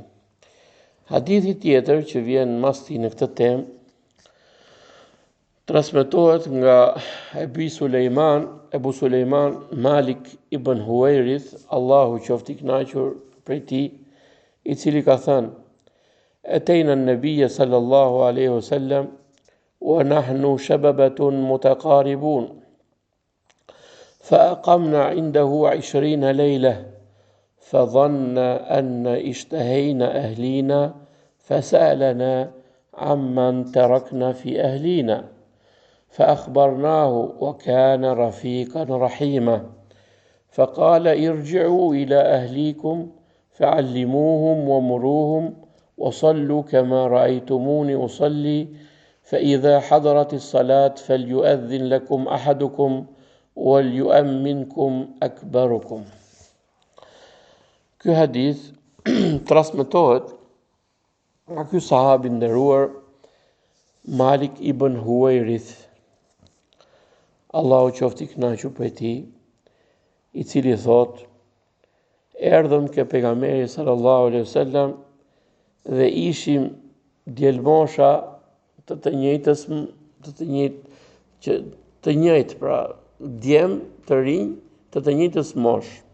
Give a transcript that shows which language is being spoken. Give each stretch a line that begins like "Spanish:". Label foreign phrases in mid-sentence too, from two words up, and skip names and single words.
Albanian: Hadithi tjetër që vjen mas ti në këtë temë transmetohet nga Ebu Sulejman Malik ibn Huwairith, Allahu qoftë i kënaqur prej tij, i cili ka thënë:
Arabic: "أتينا النبي صلى الله عليه وسلم ونحن شببة متقاربون فأقمنا عنده 20 ليلة فظن أن اشتهينا أهلينا فسألنا عمن تركنا في أهلينا فأخبرناه وكان رفيقا رحيما فقال ارجعوا إلى أهليكم فعلموهم ومروهم وصلوا كما رأيتموني أصلي فإذا حضرت الصلاة فليؤذن لكم أحدكم وَلْيُؤَمِّنْكُمْ أَكْبَرُكُمْ."
Albanian: Ky hadith transmetohet nga ky sahabi nderuar Malik ibn Huwairith, Allahu qoftë i kënaqur prej tij, i cili thot: erdhëm ke pejgamberi
Arabic: صلى الله عليه وسلم
Albanian: dhe ishim djelmosha të njëjtë pra djem të rinj të njëjtës mosh.